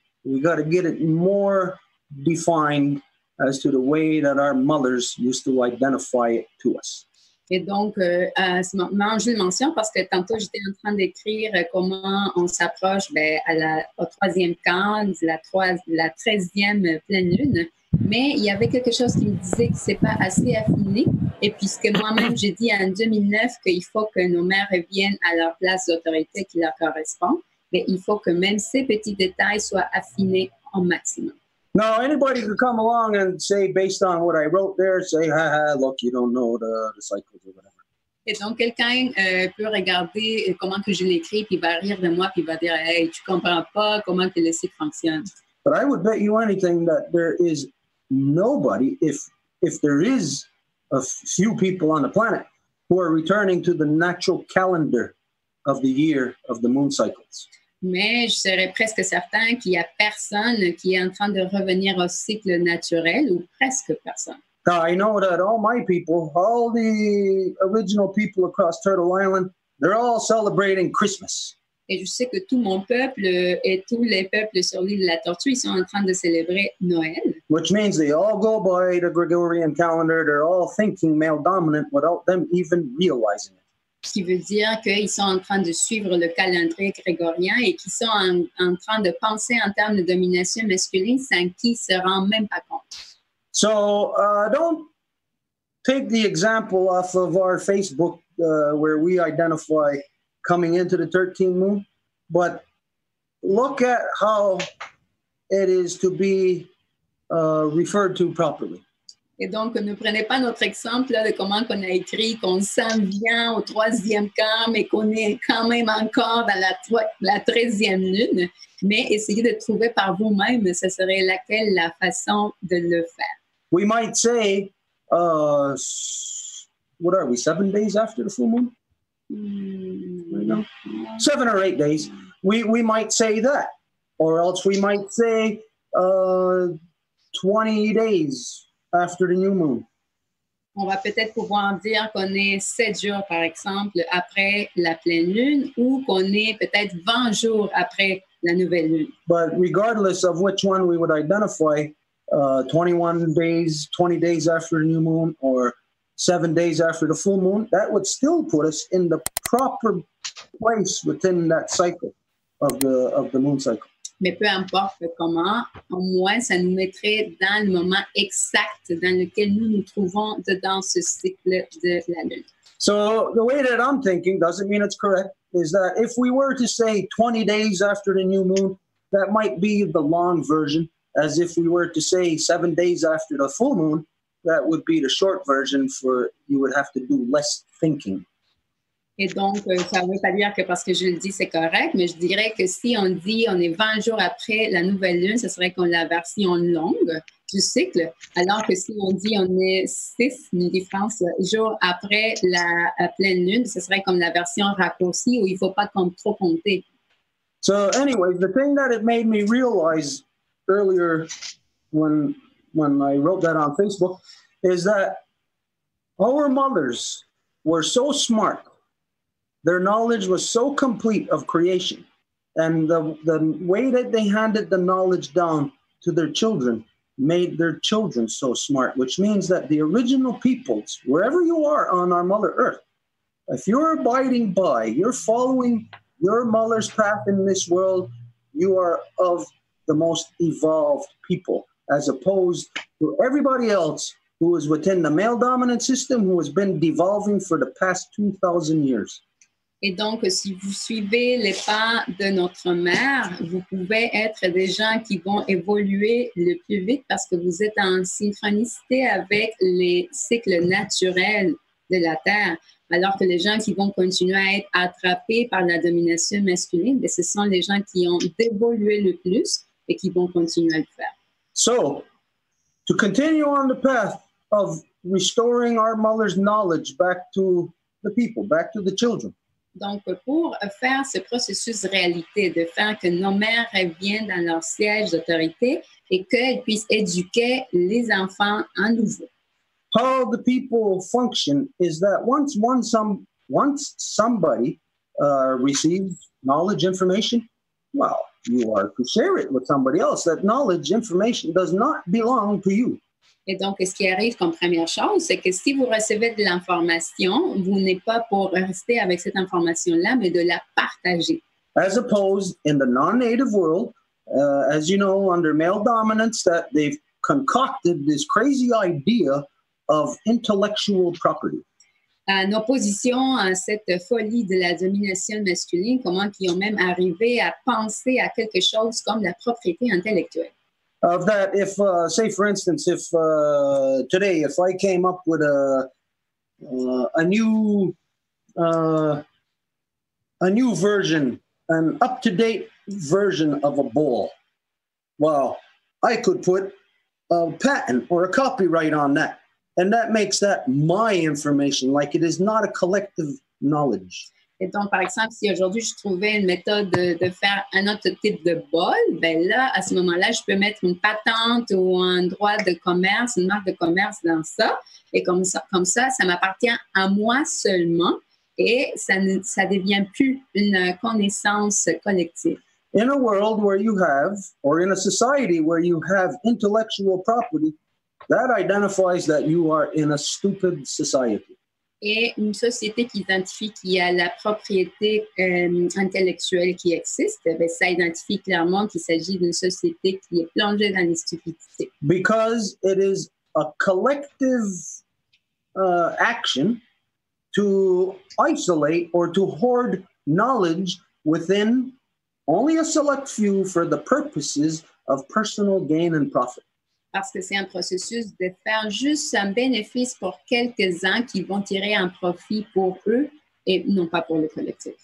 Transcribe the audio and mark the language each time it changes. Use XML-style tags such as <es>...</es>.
<en>We got to get it more defined as to the way that our mothers used to identify it to us.</en> <fr>Et donc, à ce moment, je le mentionne parce que tantôt, j'étais en train d'écrire comment on s'approche au troisième quart, la 13e pleine lune. Mais il y avait quelque chose qui me disait que c'est pas assez affiné. Et puisque moi-même, j'ai dit en 2009 qu'il faut que nos mères reviennent à leur place d'autorité qui leur correspond, mais il faut que même ces petits détails soient affinés au maximum.</fr> <en>Now, anybody could come along and say, based on what I wrote there, say, look, you don't know the cycles or whatever.</en> <fr>Et donc, quelqu'un peut regarder comment que je l'écris, puis il va rire de moi, puis il va dire, hey, tu comprends pas comment que le cycle fonctionne.</fr> <en>But I would bet you anything that there is nobody, if there is a few people on the planet who are returning to the natural calendar of the year of the moon cycles.</en> <fr>Mais je serais presque certain qu'il n'y a personne qui est en train de revenir au cycle naturel, ou presque personne.</fr> <en>Now, I know that all my people, all the original people across Turtle Island, they're all celebrating Christmas.</en> <fr>Et je sais que tout mon peuple et tous les peuples sur l'île de la Tortue, ils sont en train de célébrer Noël.</fr> <en>Which means they all go by the Gregorian calendar. They're all thinking male dominant without them even realizing it.</en> <fr>Ce qui veut dire qu'ils sont en train de suivre le calendrier grégorien et qu'ils sont en train de penser en termes de domination masculine sans qu'ils ne se rendent même pas compte.</fr> <en>So don't take the example off of our Facebook where we identify coming into the 13th moon, but look at how it is to be referred to properly.</en> <fr>Et donc, ne prenez pas notre exemple là, de comment on a écrit qu'on s'en vient au troisième quart, mais qu'on est quand même encore dans la 13e lune, mais essayez de trouver par vous-même, ce serait laquelle la façon de le faire.</fr> <en>We might say, what are we, 7 days after the full moon? No. 7 or 8 days. We might say that, or else we might say 20 days after the new moon.</en> <fr>On va peut-être pouvoir dire qu'on est 7 jours, par exemple, après la pleine lune, ou qu'on est peut-être 20 jours après la nouvelle lune.</fr> <en>But regardless of which one we would identify, 21 days, 20 days after the new moon, or 7 days after the full moon, that would still put us in the proper place within that cycle of the moon cycle.</en> <fr>Mais peu importe comment, au moins, ça nous mettrait dans le moment exact dans lequel nous nous trouvons dans ce cycle de la Lune.</fr> <en>So the way that I'm thinking doesn't mean it's correct, is that if we were to say 20 days after the new moon, that might be the long version, as if we were to say 7 days after the full moon, that would be the short version for you would have to do less thinking.</en> <fr>Et donc, ça ne veut pas dire que parce que je le dis, c'est correct, mais je dirais que si on dit on est 20 jours après la nouvelle lune, ce serait comme la version longue du cycle, alors que si on dit on est 6 jours après la pleine lune, ce serait comme la version raccourcie où il ne faut pas trop compter.</fr> <en>So anyway, the thing that it made me realize earlier when I wrote that on Facebook is that our mothers were so smart. Their knowledge was so complete of creation, and the way that they handed the knowledge down to their children made their children so smart, which means that the original peoples, wherever you are on our Mother Earth, if you're abiding by, you're following your mother's path in this world, you are of the most evolved people, as opposed to everybody else who is within the male dominant system, who has been devolving for the past 2,000 years.</en> <fr>Et donc, si vous suivez les pas de notre mère, vous pouvez être des gens qui vont évoluer le plus vite parce que vous êtes en synchronicité avec les cycles naturels de la Terre. Alors que les gens qui vont continuer à être attrapés par la domination masculine, ce sont les gens qui ont évolué le plus et qui vont continuer à le faire.</fr> <en>So, to continue on the path of restoring our mother's knowledge back to the people, back to the children.</en> <fr>Donc, pour faire ce processus de réalité, de faire que nos mères reviennent dans leur siège d'autorité et qu'elles puissent éduquer les enfants à nouveau.</fr> <en>How the people function is that once somebody receives knowledge, information, well, you are to share it with somebody else. That knowledge, information does not belong to you.</en> <fr>Et donc, ce qui arrive comme première chose, c'est que si vous recevez de l'information, vous n'êtes pas pour rester avec cette information-là, mais de la partager.</fr> <en>As opposed in the non-native world, as you know, under male dominance, that they've concocted this crazy idea of intellectual property.</en> <fr>En opposition à cette folie de la domination masculine, comment ils ont même arrivé à penser à quelque chose comme la propriété intellectuelle.</fr> <en>Of that, if, say, for instance, if today, if I came up with a new version, an up-to-date version of a ball, well, I could put a patent or a copyright on that. And that makes that my information, like it is not a collective knowledge.</en> <fr>Et donc, par exemple, si aujourd'hui je trouvais une méthode de faire un autre type de bol, ben là, à ce moment-là, je peux mettre une patente ou un droit de commerce, une marque de commerce dans ça. Et comme ça, ça m'appartient à moi seulement et ça devient plus une connaissance collective.</fr> <en>In a world where you have, or in a society where you have intellectual property, that identifies that you are in a stupid society.</en> <fr>Et une société qui identifie qu'il y a la propriété intellectuelle qui existe, ben ça identifie clairement qu'il s'agit d'une société qui est plongée dans les stupidités.</fr> <en>Because it is a collective action to isolate or to hoard knowledge within only a select few for the purposes of personal gain and profit.</en> <fr>Parce que c'est un processus de faire juste un bénéfice pour quelques-uns qui vont tirer un profit pour eux et non pas pour le collectif.</fr>